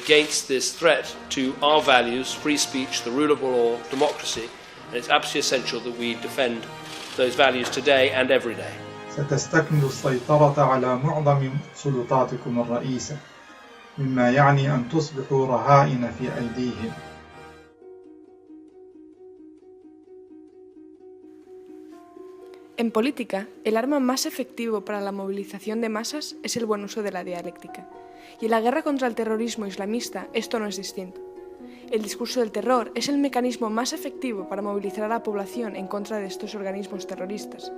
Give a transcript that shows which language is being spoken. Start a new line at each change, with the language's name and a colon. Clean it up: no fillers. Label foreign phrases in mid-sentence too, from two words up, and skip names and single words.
English: against this threat to our values, free speech, the rule of law, democracy, and it's absolutely essential that we defend those values today and every day.
Arabic: ستستكمل السيطرة على معظم سلطاتكم الرئيسة، مما يعني أن تصبحوا رهائن في أيديهم.
Spanish: En política, el arma más efectivo para la movilización de masas es el buen uso de la dialéctica. Y en la guerra contra el terrorismo islamista esto no es distinto. El discurso del terror es el mecanismo más efectivo para movilizar a la población en contra de estos organismos terroristas.